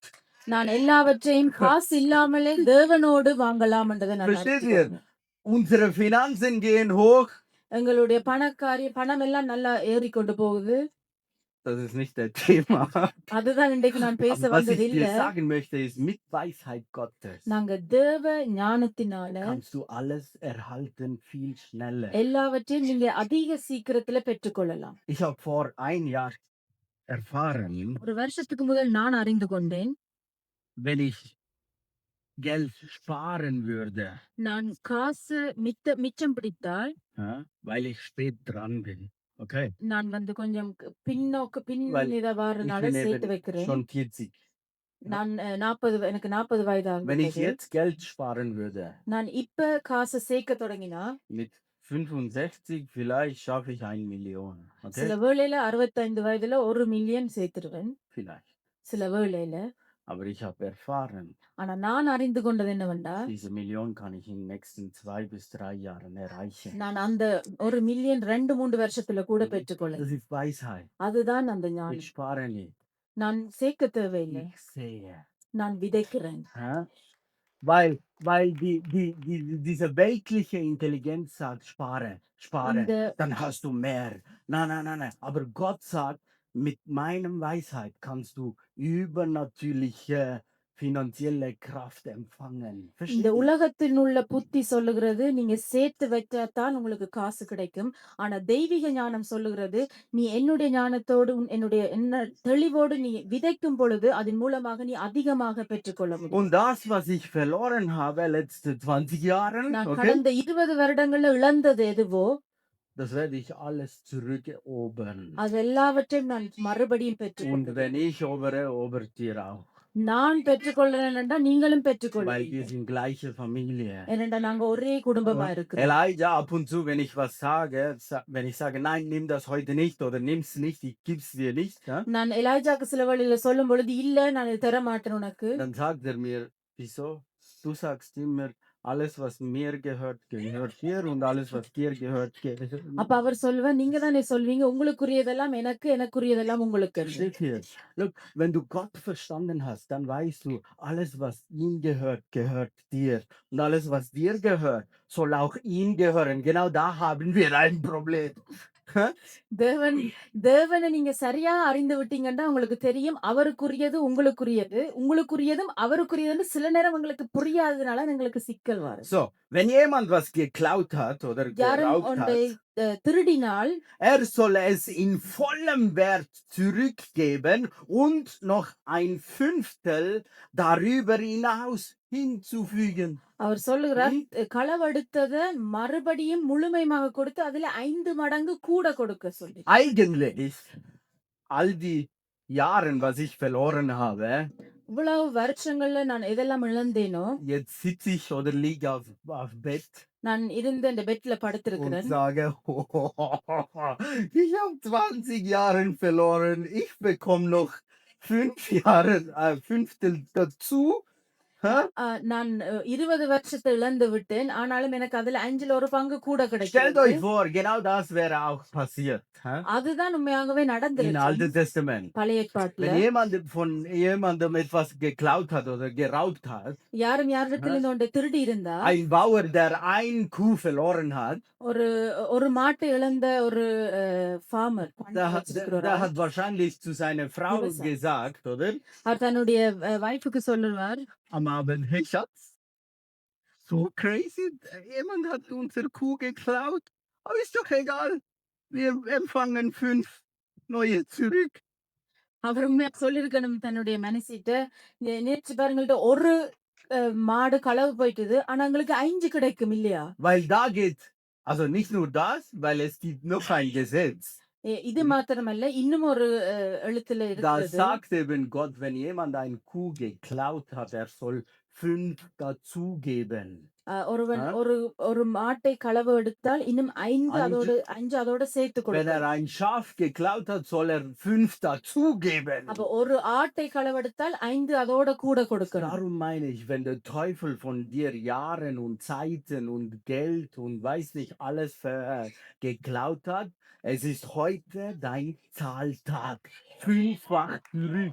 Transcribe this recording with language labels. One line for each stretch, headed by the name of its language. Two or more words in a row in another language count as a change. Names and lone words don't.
Tamil: நான் எல்லாவற்றையும் காசு இல்லாமலே தேவனோடு வாங்கலாம்ன்றதை நான்
German: Versteht ihr?
Tamil: அறிந்துக்கொண்டேன்.
German: Unsere Finanzen gehen hoch.
Tamil: எங்களுடைய பணம் எல்லாம் நல்லா ஏறிக்கொண்டு போகுது.
German: Das ist nicht der Thema.
Tamil: அதுதான் இன்றைக்கு நான் பேச
German: Aber was
Tamil: வந்தது
German: ich
Tamil: இல்ல.
German: dir sagen möchte, ist, mit Weisheit Gottes
Tamil: நாங்க தேவ ஞானத்தினால
German: kannst du alles erhalten viel schneller.
Tamil: எல்லாவற்றையும் நீங்க அதிக சீக்கிரத்துல பெற்றுக்கொள்ளலாம்.
German: Ich habe vor 1 Jahr erfahren,
Tamil: ஒரு வருஷத்துக்கு முதல் நான் அறிந்து கொண்டேன்,
German: wenn ich Geld sparen würde,
Tamil: நான் காசு மிச்சம் பிடித்தால்
German: ja, weil ich spät dran bin. Okay?
Tamil: நான் வந்து கொஞ்சம்
German: Weil
Tamil: இத
German: ich
Tamil: வாரனால
German: bin
Tamil: சேர்த்து
German: eben
Tamil: வைக்கிறேன்.
German: schon 40.
Tamil: நான் 40 எனக்கு 40 வயது
German: Wenn ich
Tamil: ஆகுது.
German: jetzt Geld sparen würde,
Tamil: நான் இப்ப காசு சேர்க்க தொடங்கினா
German: mit 65 vielleicht schaffe ich 1 Million.
Tamil: சில
German: Okay?
Tamil: வேளையில 65 வயதுல 1 மில்லியன் சேர்த்துருவேன்.
German: Vielleicht.
Tamil: சில வேளையில
German: Aber ich habe erfahren,
Tamil: ஆனா நான் அறிந்து கொண்டது என்னவென்றால்,
German: diese Million kann ich in den nächsten 2 bis 3 Jahren erreichen.
Tamil: நான் அந்த 1,000,000 2, 3 வருஷத்துல கூட பெற்றுக்கொள்ள.
German: Das ist Weisheit.
Tamil: அதுதான் அந்த
German: Ich
Tamil: ஞானம்.
German: spare nicht.
Tamil: நான் சேர்க்க தேவையில்லை.
German: Ich sehe.
Tamil: நான் விதைக்கிறேன். Hä?
German: Weil diese weltliche Intelligenz sagt, spare, spare,
Tamil: இந்த
German: dann hast du mehr. Nein, nein, nein, nein. Aber Gott sagt, mit meinem Weisheit kannst du übernatürliche finanzielle Kraft empfangen.
Tamil: இந்த
German: Versteht ihr?
Tamil: உலகத்தில் உள்ள புத்தி சொல்லுகிறது, நீங்க சேர்த்து வைத்தாத்தான் உங்களுக்கு காசு கிடைக்கும். ஆனா தெய்வீக ஞானம் சொல்லுகிறது, நீ என்னுடைய ஞானத்தோடு, என்னுடைய தெளிவோடு நீ விதைக்கும் பொழுது, அதன் மூலமாக நீ அதிகமாக பெற்றுக்கொள்ள முடியும்.
German: Und das, was ich verloren habe letzte 20 Jahren,
Tamil: நான்
German: okay,
Tamil: கடந்த 20 வருடங்கள்ல இழந்தது எதுவோ,
German: das werde ich alles zurückerobern.
Tamil: அது எல்லாவற்றையும் நான் மறுபடியும்
German: Und
Tamil: பெற்றுக்கொள்வேன்.
German: wenn ich obere, obert ihr auch.
Tamil: நான் பெற்றுக்கொள்றேன் என்றால் நீங்களும்
German: Weil wir
Tamil: பெற்றுக்கொள்வீங்க.
German: sind gleiche Familie.
Tamil: ஏனென்றால் நாங்க ஒரே குடும்பமா
German: Und
Tamil: இருக்கிறோம்.
German: Elijah, ab und zu, wenn ich was sage, wenn ich sage, nein, nimm das heute nicht oder nimm's nicht, ich gib's dir nicht, ja,
Tamil: நான் எலாஜாக்கு சில வழியில சொல்லும் பொழுது, இல்ல நான் இதை தர மாட்டேன் உனக்கு.
German: dann sagt er mir, wieso? Du sagst immer, alles, was mir gehört, gehört dir und alles, was dir gehört, gehört.
Tamil: அப்ப அவர் சொல்லுவார், நீங்க தானே சொல்வீங்க, உங்களுக்குரியதெல்லாம் எனக்கு, எனக்குரியதெல்லாம் உங்களுக்கு.
German: Steht hier. Look, wenn du Gott verstanden hast, dann weißt du, alles, was ihm gehört, gehört dir. Und alles, was dir gehört, soll auch ihm gehören. Genau da haben wir ein Problem.
Tamil: தேவனை நீங்க சரியா அறிந்து விட்டீங்கன்னா உங்களுக்கு தெரியும், அவருக்குரியது உங்களுக்குரியது, உங்களுக்குரியதும் அவருக்குரியதுன்னு சில நேரம் உங்களுக்கு புரியாததுனால எங்களுக்கு சிக்கல் வரும்.
German: So, wenn jemand was geklaut hat oder
Tamil: யாரும்
German: geraubt
Tamil: ஒன்றை
German: hat,
Tamil: திருடினால்
German: soll es in vollem Wert zurückgeben und noch ein Fünftel darüber hinaus hinzufügen.
Tamil: அவர் சொல்லுகிறார், களவெடுத்தத மறுபடியும் முழுமையாக கொடுத்து அதுல 5 மடங்கு கூட கொடுக்க சொல்லி.
German: Eigentlich, all die Jahren, was ich verloren habe,
Tamil: இவ்வளவு வருஷங்கள்ல நான் எதெல்லாம் இழந்தேனோ,
German: jetzt sitze ich oder liege auf Bett
Tamil: நான் இருந்த இந்த பெட்ல
German: und
Tamil: படுத்திருக்கிறேன்.
German: sage, ich habe 20 Jahre verloren, ich bekomme noch 5 Jahre, Fünftel dazu. Hä?
Tamil: நான் 20 வருஷத்தை இழந்து விட்டேன். ஆனாலும் எனக்கு அதுல 5ல ஒரு பங்கு கூட
German: Stellt
Tamil: கிடைக்கிறது.
German: euch vor, genau das wäre auch passiert. Hä?
Tamil: அதுதான் உண்மையாகவே
German: Im
Tamil: நடந்துருச்சு
German: Alten Testament.
Tamil: பழைய ஏற்பாட்டுல.
German: Wenn jemand von jemandem etwas geklaut hat oder geraubt hat,
Tamil: யாரும் யாரிடத்துல இருந்து ஒன்றை திருடி இருந்தா,
German: ein Bauer, der ein Kuh verloren hat,
Tamil: ஒரு மாட்டை இழந்த ஒரு ஃபார்மர்
German: der hat wahrscheinlich zu seiner Frau
Tamil: விவசாயி.
German: gesagt, oder?
Tamil: அவர் தன்னுடைய வைஃபுக்கு சொல்லுவார்,
German: Am Abend, hey Schatz, so crazy, jemand hat unsere Kuh geklaut, aber ist doch egal, wir empfangen 5 neue zurück.
Tamil: அவர் உண்மையா சொல்லிருக்கணும் தன்னுடைய மனசிட்ட, நேற்று பாருங்கள்ட்ட ஒரு மாடு களவு போயிட்டுது, ஆனா எங்களுக்கு 5 கிடைக்கும் இல்லையா?
German: Weil da geht, also nicht nur das, weil es gibt noch ein Gesetz.
Tamil: இது மாத்திரமல்ல, இன்னும் ஒரு எழுத்துல
German: Da
Tamil: இருக்கிறது.
German: sagt eben Gott, wenn jemand ein Kuh geklaut hat, er soll 5 dazugeben.
Tamil: ஒருவன் ஆ? ஒரு மாட்டை களவு எடுத்தால் இன்னும் 5 அதோட சேர்த்து
German: Wenn er
Tamil: கொடுப்பார்.
German: ein Schaf geklaut hat, soll er 5 dazugeben.
Tamil: அப்ப ஒரு ஆட்டை களவெடுத்தால் 5 அதோட கூட கொடுக்கணும்.
German: Darum meine ich, wenn der Teufel von dir Jahren und Zeiten und Geld und weiß nicht alles geklaut hat, es ist heute dein Zahltag. 5-fach zurück.